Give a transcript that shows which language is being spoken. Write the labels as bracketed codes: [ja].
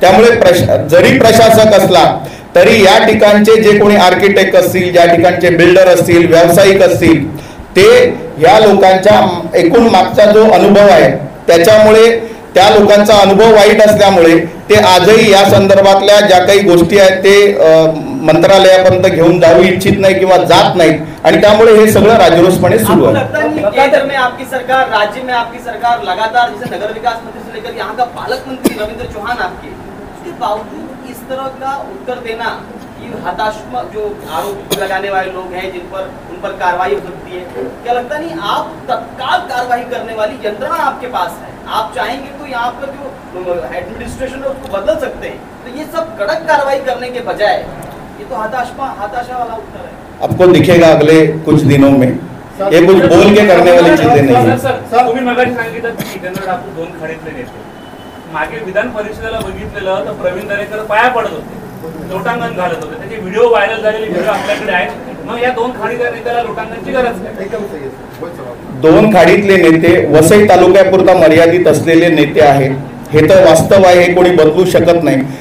[mr] त्यामुळे जरी प्रशासक असला तरी या ठिकाणचे जे कोणी आर्किटेक्ट असतील, ज्या ठिकाणचे बिल्डर असतील, व्यावसायिक असतील, ते या लोकांच्या एकूण मागचा जो अनुभव आहे त्याच्यामुळे त्या लोकांचा अनुभव वाईट असल्यामुळे ते आजही या संदर्भातल्या ज्या काही गोष्टी आहेत ते मंत्रालयापर्यंत घेऊन जाऊ इच्छित नाही किंवा जात नाहीत, आणि त्यामुळे हे सगळं राजरोसपणे सुरू [hi] आपको [mr] आहे. [hi] लगता नहीं केंद्र में आपकी सरकार, राज्य में आपकी सरकार लगातार, जैसे नगर विकास मंत्री से लेकर यहाँ का पालक मंत्री रविंद्र चौहान आपके, उसके बावजूद इस तरह का उत्तर देना कि हताशात्मक जो आरोप लगाने वाले लोग हैं उन पर कार्रवाई हो सकती है, क्या लगता नहीं आप तत्काल कार्रवाई करने वाली यंत्रणा आपके पास है, आप चाहेंगे तो यहाँ पर जो एडमिनिस्ट्रेशन है उसको बदल सकते हैं, तो ये सब कड़क कार्रवाई करने के बजाय ये तो हताशा वाला उत्तर है. आपको दिखेगा अगले कुछ दिनों में, ये कुछ बोल के करने वाली चीजें नहीं है. [mr] सर तुम्ही मगाशी सांगितलं की जितेंद्र ठाकूर 2 खाडीतले नेते, मागे विधान परिषदेला बघितलेलं तर प्रवीण दरेकर पाया पडत होते, लोटांगण घालत होते, त्याचे व्हिडिओ व्हायरल झालेले व्हिडिओ आपल्याकडे आहेत. मग या 2 खाडीतल्या नेत्याला लोटांगणची गरज काय? 2 खाडीतले नेते वसई तालुक्यापुरता मर्यादित असलेले नेते आहेत, हे तर वास्तव आहे, हे कोणी बदलू शकत नाही.